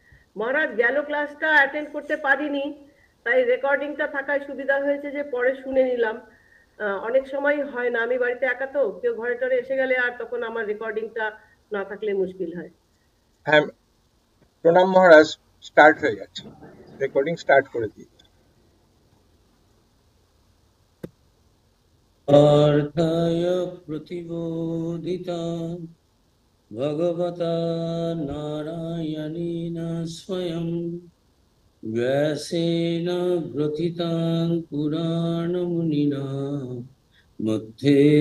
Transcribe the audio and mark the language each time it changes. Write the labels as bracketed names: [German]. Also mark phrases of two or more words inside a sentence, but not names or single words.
[Bangla] মহারাজ গেল ক্লাসটা অ্যাটেন্ড করতে পারিনি, তাই রেকর্ডিংটা থাকায় সুবিধা হয়েছে যে পরে শুনে নিলাম। অনেক সময় হয় না, আমি বাড়িতে একা, তো কেউ ঘরে টরে এসে গেলে আর তখন আমার রেকর্ডিংটা না থাকলে মুশকিল হয়। হ্যাঁ, প্রণাম মহারাজ, স্টার্ট হয়ে গেছে, রেকর্ডিং স্টার্ট করে দিই। [Sanskrit] अर्थाय प्रतिबोधिता भगवता नारायणेन स्वयं व्यासेन ग्रथितां पुराणमुनिना मध्ये